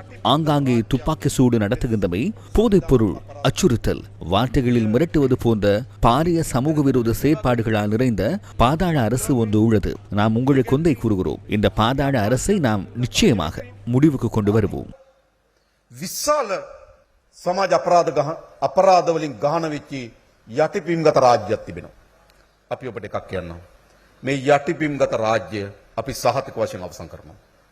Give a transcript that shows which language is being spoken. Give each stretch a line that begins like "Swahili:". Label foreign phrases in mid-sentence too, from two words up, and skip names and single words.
Tamil: ஆங்காங்கே துப்பாக்கி சூடு நடத்துகின்றமை, போதைப் பொருள் அச்சுறுத்தல், வார்த்தைகளில் மிரட்டுவது போன்ற பாரிய சமூக விரோத செயற்பாடுகளால் நிறைந்த பாதாள அரசு ஒன்று உள்ளது. நாம் உங்களுக்கு ஒன்றை கூறுகிறோம், இந்த பாதாள அரசை நாம் நிச்சயமாக முடிவுக்கு கொண்டு வருவோம்.
Sinhala: විශාල සමාජ අපරාධ වලින් ගහන වෙච්චි යටිපිම්ගත රාජ්‍යයක් තිබෙනවා. අපි ඔබට එකක් කියන්නම්. මේ යටිපිම්ගත රාජ්‍ය අපි සහතික වශයෙන් අවසන් කරනවා.